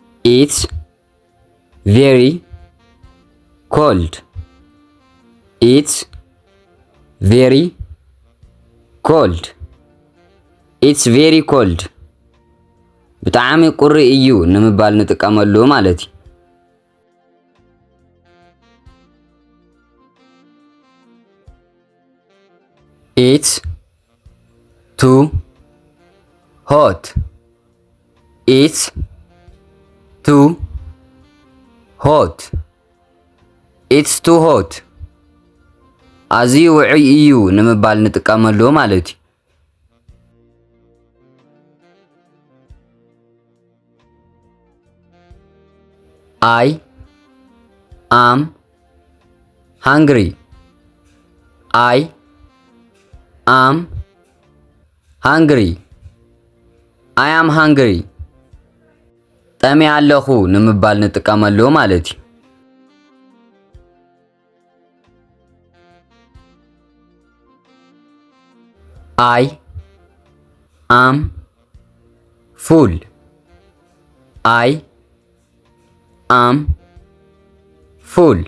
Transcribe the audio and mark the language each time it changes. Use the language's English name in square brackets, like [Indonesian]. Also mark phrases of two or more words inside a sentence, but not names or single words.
[English] It's very cold. It's very cold. It's very cold. [Tigrinya] ብጣዕሚ ቁሪ እዩ ንምባል ንጥቀመሉ ማለት እዩ። [English] It's too hot. It's too hot. It's too hot. [Tigrinya] ኣዝዩ ውዑይ እዩ ንምባል ንጥቀመሉ ማለት እዩ። [English] I am hungry. I am hungry. I am hungry. [Tigrinya] ጠሚ ኣለኹ ንምባል ንጥቀመሉ ማለት እዩ። [English] I am full. I am full.